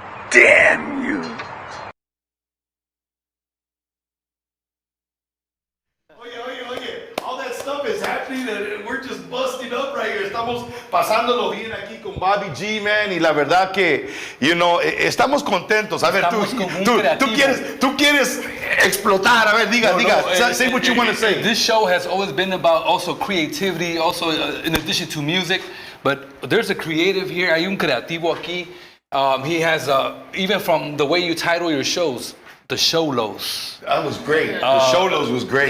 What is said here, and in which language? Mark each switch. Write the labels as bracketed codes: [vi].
[en] Damn you. All that stuff is happening and we're just busting up right here. [es] Estamos pasándolo bien aquí con Bobby G, man. Y la verdad que, [en] you know, [es] estamos contentos. A ver, tú quieres explotar. A ver, diga. [en] Say what you want to say. This show has always been about also creativity, also in addition to music. But there's a creative here. [es] Hay un creativo aquí. [en] He has, even from the way you title your shows, the Cholos. That was great. The Cholos was great.